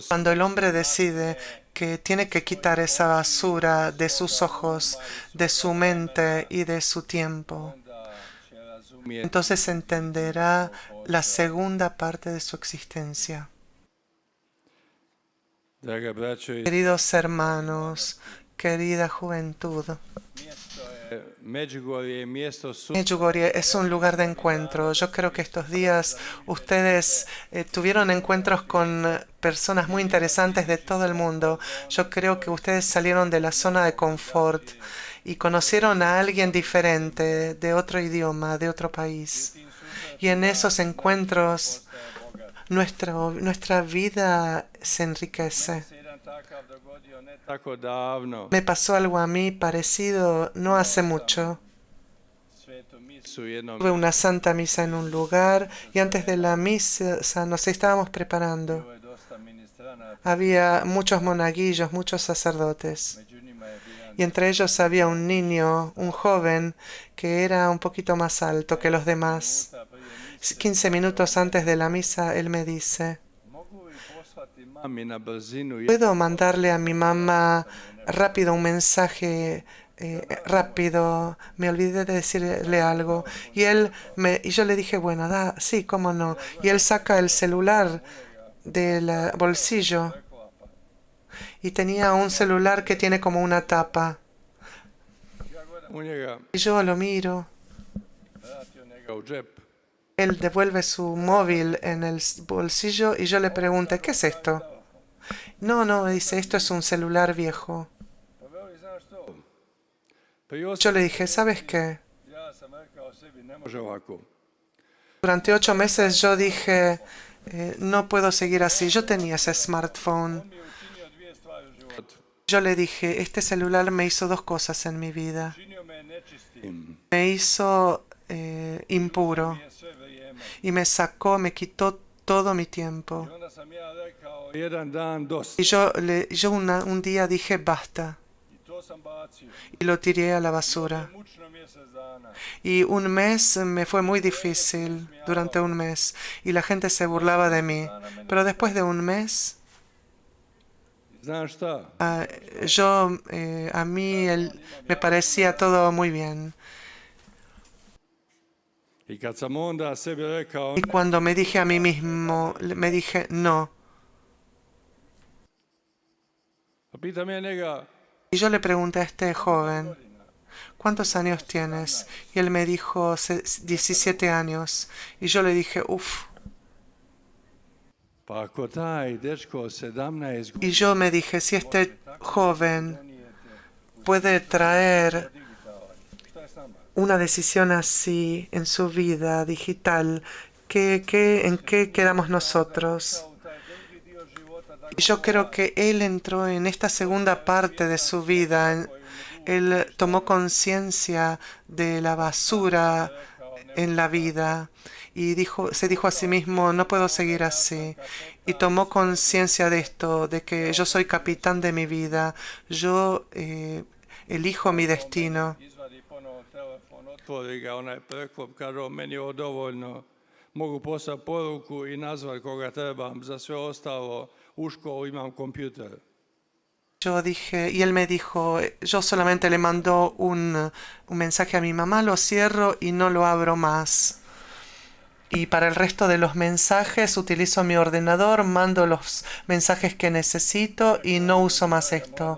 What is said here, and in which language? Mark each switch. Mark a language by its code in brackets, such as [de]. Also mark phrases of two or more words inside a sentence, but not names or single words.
[es] Cuando el hombre decide que tiene que quitar esa basura de sus ojos, de su mente y de su tiempo, [hr] onda će razumjeti [es] entonces entenderá la segunda parte de su existencia. [hr] Draga braćo, [es] Queridos hermanos, querida juventud, [hr] mjesto je Međugorje, mjesto [es] Medjugorje es un lugar de encuentro. Yo creo que estos días ustedes tuvieron encuentros con personas muy interesantes de todo el mundo. Yo creo que ustedes salieron de la zona de confort y conocieron a alguien diferente, de otro idioma, de otro país. Y en esos encuentros nuestra vida se enriquece. [hr] se jedan takav dogodio ne tako davno. [es] Me pasó algo a mí parecido no hace mucho. [hr] Svetu misu jednom [es] Tuve una santa misa en un lugar y antes de la misa nos estábamos preparando. [hr] bilo je dosta ministranata, [es] Había muchos monaguillos, muchos sacerdotes. [hr] među njima je bio [es] Y entre ellos había un niño, un joven, que era un poquito más alto que los demás. [hr] puta prije mise. [es] 15 minutos antes de la misa, él me dice, [hr] Mogu li poslati mami na brzinu [es] ¿puedo mandarle a mi mamá rápido un mensaje rápido? Me olvidé de decirle algo. Y yo le dije, bueno, sí, cómo no. Y él saca el celular del bolsillo y tenía un celular que tiene como una tapa. [hr] ja gledam u njega, [es] Y yo lo miro. [hr] vratio njega u džep. [es] Él devuelve su móvil en el bolsillo y yo le pregunté, ¿qué es esto? No, no, dice, esto es un celular viejo. [hr] Pa veli, znaš što? Pa [es] Yo le dije, ¿sabes qué? [hr] ja sam rekao sebi, ne može ovako. [es] Durante 8 meses yo dije, no puedo seguir así. Yo tenía ese smartphone. [hr] On mi je učinio dvije stvari u životu. [es] Yo le dije, este celular me hizo 2 cosas en mi vida. [hr] Činio me nečistim. [es] Me hizo impuro [hr] Je sve vrijeme. [es] y me sacó, me quitó todo mi tiempo. [hr] I onda sam ja rekao, jedan dan dosta. [es] Y yo un día dije, basta, [hr] I to sam bacio. [es] y lo tiré a la basura. [hr] Mučno mjesec dana. [es] Y un mes me fue muy difícil, durante un mes, y la gente se burlaba de mí. Pero después de un mes, [hr] Znaš šta? [es] a mí me parecía todo muy bien. [hr] I kad sam onda sebi rekao, [es] Y cuando me dije a mí mismo, me dije, no. [hr] pa pitam ja njega, [es] Y yo le pregunté a este joven, ¿cuántos años tienes? Y él me dijo, 17 años. Y yo le dije, uff. [hr] pa ako taj dečko 17 [es] Y yo me dije, si este joven puede traer [hr] šta je s nama? [es] una decisión así en su vida digital, ¿en qué quedamos nosotros? [hr] U taj drugi dio života, da [es] Y yo creo que él entró en esta segunda parte de su vida. Él tomó conciencia de la basura en la vida y se dijo a sí mismo, no puedo seguir así. Y tomó conciencia de esto, de que yo soy capitán de mi vida, yo elijo mi destino. [hr] izvadi ponovo telefon, otvori ga onaj preklop, kaže on, meni je ovo dovoljno, mogu poslati poruku i nazvat koga trebam, za sve ostalo u školu imam kompjuter. [es] Yo dije, y él me dijo, yo solamente le mando un mensaje a mi mamá, lo cierro y no lo abro más. Y para el resto de los mensajes utilizo mi ordenador, mando los mensajes que necesito y no uso más esto.